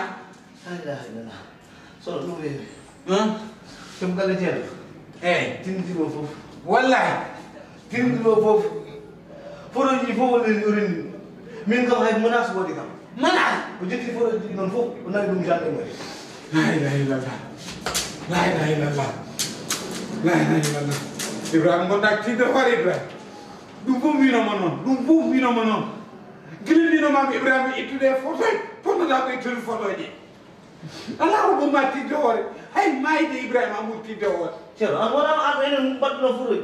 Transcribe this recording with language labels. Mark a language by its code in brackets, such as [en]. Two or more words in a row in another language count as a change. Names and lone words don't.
[ar] لا إله إلا الله [ff] sono ɗum weewi kem galle jeeno eyyi tinditimo fof wallahi tinditimo fof foroji fof wonɗen urini min kam hay menace woodi kam menace ko jetti foroji ɗi noon fof o nawi ɗum gendarmerie [ar] لا إله إلا الله لا إله إلا الله لا إله إلا الله [ff] Ibrahima gonɗa tidde hoore Ibrahima ɗum fof winoma noon gillinɗinomami Ibrahima ittude photo ponnoɗa ko ittude photo ji ala ko ɓurma tidde hoore hay mayde Ibrahima amour tidde hoore ceerno an wona an enen mbaɗɗuno foroji